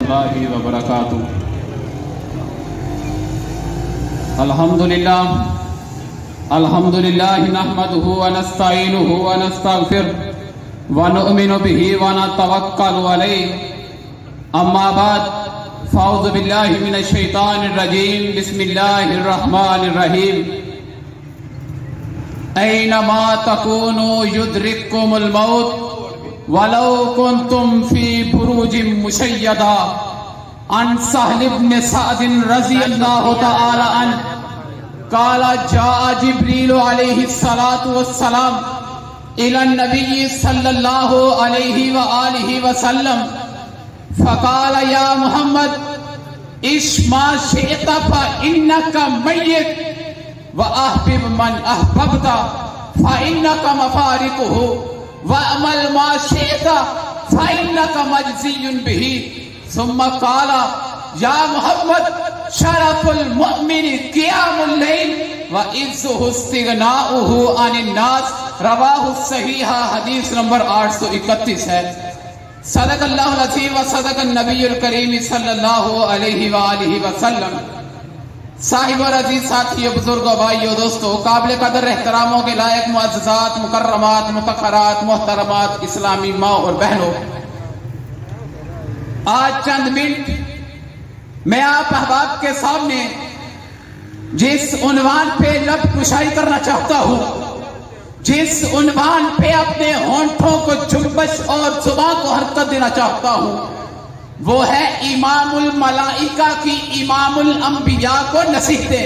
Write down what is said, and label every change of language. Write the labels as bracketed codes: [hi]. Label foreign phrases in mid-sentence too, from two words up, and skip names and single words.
[ar] رحمة الله وبركاته. الحمد لله نحمده ونستعينه ونستغفره ونؤمن به ونتوكل عليه. أما بعد فأعوذ بالله من الشيطان الرجيم. بسم الله الرحمن الرحيم. أينما تكونوا يدرككم الموت ولو كنتم في بروج مشيدة. عن سهل بن سعد رضي الله تعالى عنه قال جاء جبريل عليه الصلاة والسلام إلى النبي صلى الله عليه وآله وسلم فقال يا محمد عش ما شئت فإنك ميت وأحبب من أحببت فإنك مفارقه واعمل ما شئت فإنك مجزي به. ثم قال يا محمد شرف المؤمن قيام الليل وعزه استغناؤه عن الناس. رواه صحيحا. [ur] حدیث نمبر 831 ہے. [ar] صدق الله العظيم وصدق النبي الكريم صلى الله عليه وآله وسلم. [ur] صاحب اور عزیز ساتھیوں، بزرگوں، بھائیوں، دوستوں، قابل قدر احتراموں کے لائق معززات، مکرمات، متخرات، محترمات اسلامی ماں اور بہنوں، آج چند منٹ میں آپ احباب کے سامنے جس عنوان پہ لب کشائی کرنا چاہتا ہوں، جس عنوان پہ اپنے ہونٹوں کو جنبش اور زبان کو حرکت دینا چاہتا ہوں، وہ ہے امام الملائکہ کی امام الانبیاء کو نصیحتیں.